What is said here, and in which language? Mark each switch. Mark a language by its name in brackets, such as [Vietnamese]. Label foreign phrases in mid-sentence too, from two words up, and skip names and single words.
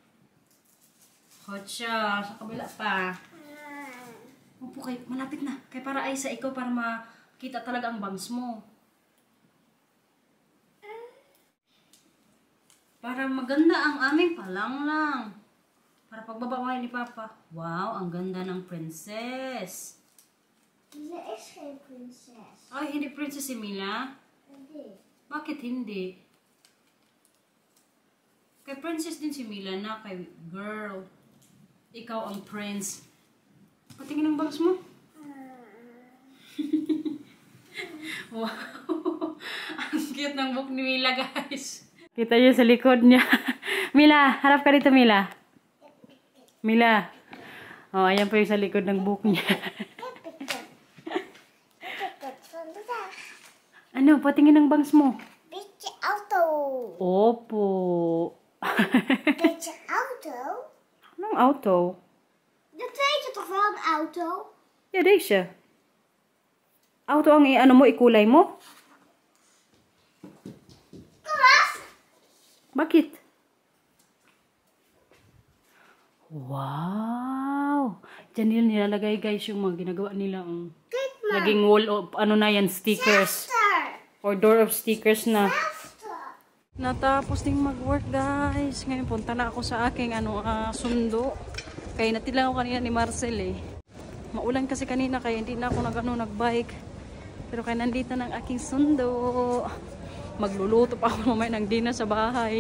[Filipino] Hotcha, sa kabila pa. Opo, kay malapit na. Kay para ay sa ikaw para makita talaga ang bangs mo. Para maganda ang aming palanglang. Para pagbaba mo ni Papa. Wow, ang ganda ng princess. [Dutch] Ze is geen prinses. [Filipino] Ay, hindi princess si Mila? Hindi. Bakit hindi? Kay princess din si Mila na, kay girl. Ikaw ang prince. Patingin ang bangs mo. Wow. Ang cute ng book ni Mila, guys. Kita niyo sa likod niya. Mila, harap ka dito, Mila. Mila. Oh, ayan po yung sa likod ng book niya. Ano, patingin ang bangs mo. [Dutch] Beetje auto. [Filipino] Opo. [Dutch] Beetje auto? [Filipino] Anong auto? [Dutch] Dat weet je toch wel, een auto? Ja, deze. [Filipino] Auto ang ano mo, ikulay mo? Kas? Bakit? Wow! Diyan nila nilalagay guys yung mga ginagawa nila. [Dutch] Kijk maar. [Filipino] Naging [English] wall of [Filipino] ano na yan, stickers. [Dutch] Achter. [English] Or door of stickers na. [Dutch] Achter. [Filipino] Natapos ding mag-work guys. Ngayon punta na ako sa aking sundo. Kaya natilang ako kanina ni Marcel eh. Maulan kasi kanina kaya hindi na ako nag-bike. Pero kaya nandito ng aking sundo. Magluluto pa ako mamaya ng dinner sa bahay.